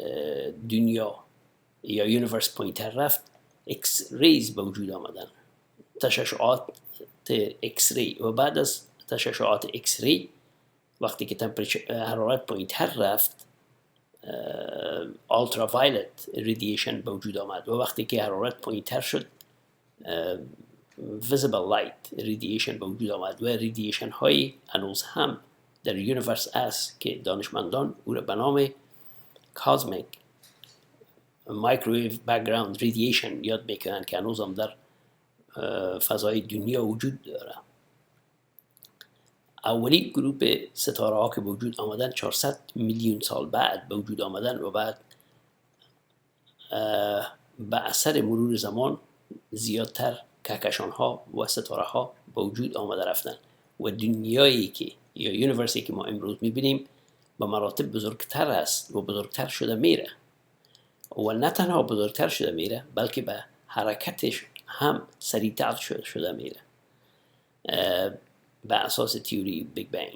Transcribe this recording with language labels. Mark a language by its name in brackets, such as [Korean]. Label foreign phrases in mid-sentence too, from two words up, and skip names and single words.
[Persian] دنیا یا یونیورس پایین‌تر رفت، [English] X-rays [Persian] به وجود آمدن تشعشعات اکسری و بعد از تشعشعات اکسری وقتی که حرارت پایین تر رفت [English] ultraviolet radiation [Persian] به وجود آمد و وقتی که حرارت پایین تر شد [English] visible light radiation [Persian] به وجود آمد و radiation های هنوز هم در یونیورس است که دانشمندان او را به نام [English] cosmic microwave background radiation [Persian] یاد میکنند که هنوز هم در فضای دنیا وجود داره. اولی گروه ستاره ها که به وجود آمدن 400 میلیون سال بعد به وجود آمدن و بعد به اثر مرور زمان زیادتر کهکشان ها و ستاره ها به وجود آمده رفتن و دنیایی که یا یونیورسی که ما امروز میبینیم به مراتب بزرگتر است و بزرگتر شده میره و نه تنها بزرگتر شده میره بلکه به حرکتش هم سریعتر شده میره به اساس تیوری بیگ بنگ.